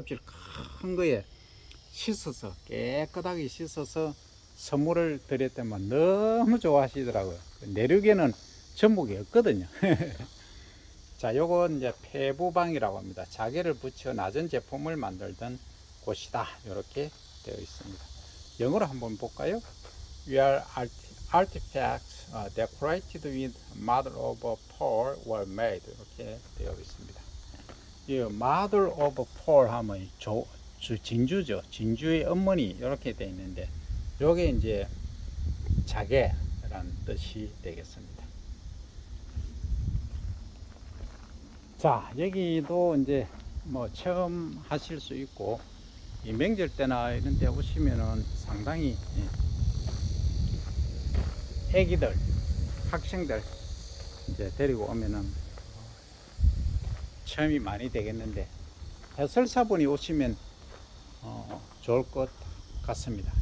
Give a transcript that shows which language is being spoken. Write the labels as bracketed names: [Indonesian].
[Korean] 껍질 큰 거에 씻어서 깨끗하게 씻어서 선물을 드렸더만 너무 좋아하시더라고요. 내륙에는 전복이 없거든요. 자, 요건 이제 폐부방이라고 합니다. 자개를 붙여 낮은 제품을 만들던 곳이다. 이렇게 되어 있습니다. 영어로 한번 볼까요? [English] Where artifacts decorated with mother of pearl were made. [Korean] 이렇게 되어 있습니다. 이 mother of pearl 하면 진주죠. 진주의 어머니 이렇게 되어 있는데 요게 이제 자개라는 뜻이 되겠습니다. 자, 여기도 이제 뭐 체험하실 수 있고 이 명절 때나 이런 데 오시면은 상당히 애기들, 학생들 이제 데리고 오면은 체험이 많이 되겠는데 해설사분이 오시면 좋을 것 같습니다.